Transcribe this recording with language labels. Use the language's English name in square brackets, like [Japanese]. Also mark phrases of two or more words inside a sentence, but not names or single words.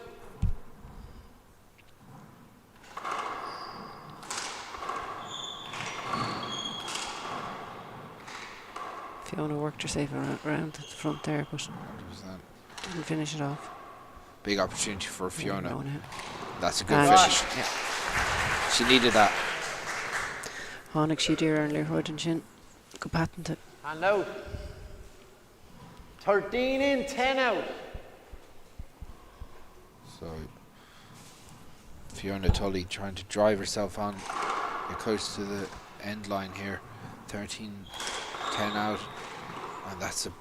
[English] Fiona worked herself around at the front there, but 100%. didn't finish it off. Big opportunity for Fiona. No, no. That's a good And finish. yeah. She needed that. [Irish] Tháinig siad ar an Liathróid an sin go patanta. [English] And out. 13 in, 10 out. So Fiona Tully trying to drive herself on. Get close to the end line here. 13-10 out. And that's a